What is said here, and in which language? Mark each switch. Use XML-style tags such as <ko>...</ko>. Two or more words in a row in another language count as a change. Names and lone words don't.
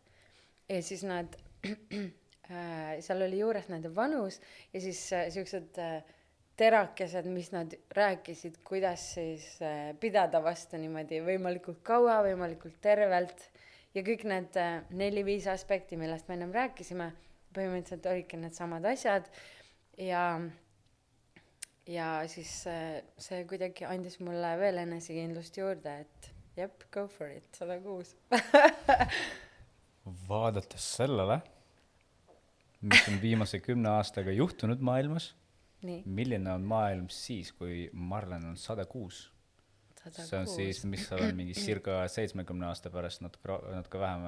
<et>Ja siis nad, seal oli juures nende vanus ja siis siuksed terakesed, mis nad rääkisid, kuidas siis pidada vastu niimoodi võimalikult kaua, võimalikult tervelt ja kõik need 4-5 aspekti, millest me ennem rääkisime, põhimõtteliselt olidki need samad asjad ja siis see kuidagi andis mulle veel enesekindlust juurde, et jep,</et> <en>go for it, 106.</en> <et>Vaadates sellele, mis on viimase 10 aastaga juhtunud maailmas, Nii. milline on maailm siis, kui Marlen on 106? 106. See on siis, mis seal on mingi circa 70 aasta pärast, natuke vähem.</et>